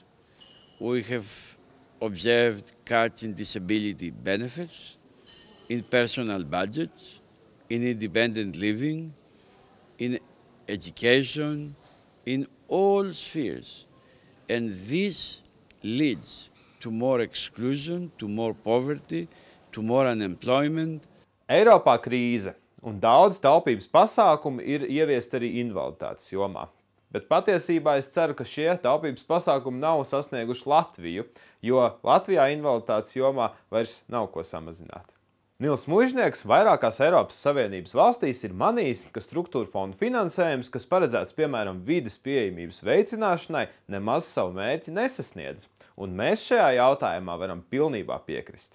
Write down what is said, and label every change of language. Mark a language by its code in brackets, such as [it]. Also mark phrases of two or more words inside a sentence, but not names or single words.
[en] We have observed cuts in disability benefits, in personal budgets, in independent living, in education, in all spheres. And this leads to more exclusion, to more poverty, to more unemployment. [lv] Eiropā krīze, un daudz taupības pasākumu ir ieviest arī invaliditātes jomā. Bet patiesībā es ceru, ka šie taupības pasākumi nav sasnieguši Latviju, jo Latvijā invaliditātes jomā vairs nav ko samazināt. Nils Muižnieks vairākās Eiropas Savienības valstīs ir manījis, ka struktūra fondu finansējums, kas paredzēts piemēram vides pieejamības veicināšanai, nemaz savu mērķi nesasniedz, un mēs šajā jautājumā varam pilnībā piekrist.